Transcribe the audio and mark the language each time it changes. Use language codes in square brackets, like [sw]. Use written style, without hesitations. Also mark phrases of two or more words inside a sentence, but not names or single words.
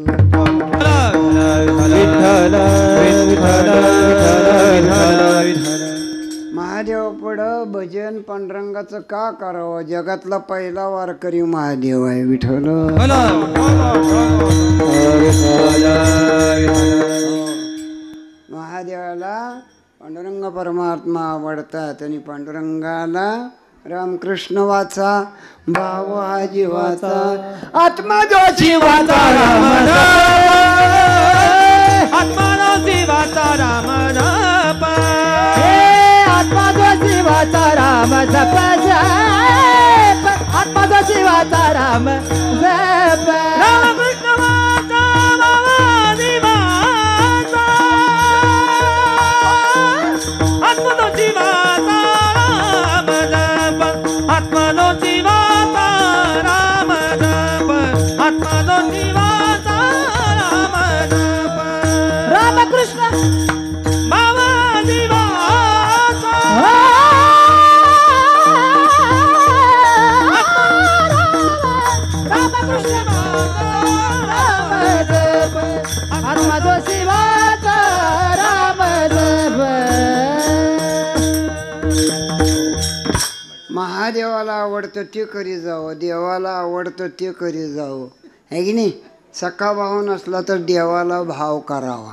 [mr] महादेव पड भजन पांडुरंगाचं का करावं जगातला पहिला वारकरी महादेव आहे विठ्ठल महादेवाला पांडुरंग परमात्मा आवडतात आणि पांडुरंगाला रामकृष्ण वाचा भाव हा जीवाचा आत्मा जो जीवाचा राम आत्मा जो जीवाचा राम जप आत्मा जो जीवाचा राम जप आत्मा जो जीवाचा राम जप रामकृष्ण वाचा बाबा जीवाचा आत्मा जो जीवाचा राम जप आत्मा जो जीवाचा राम जप आत्मा जो जीवाचा राम जप रामकृष्ण बाबा जीवाचा रामकृष्ण आत्मा जो शिवाचा राम जप महादेवाला आवडतं ते करी जावं देवाला आवडतं ते करी जावं है की नाही सखा भाव नसला तर देवाला भाव करावा.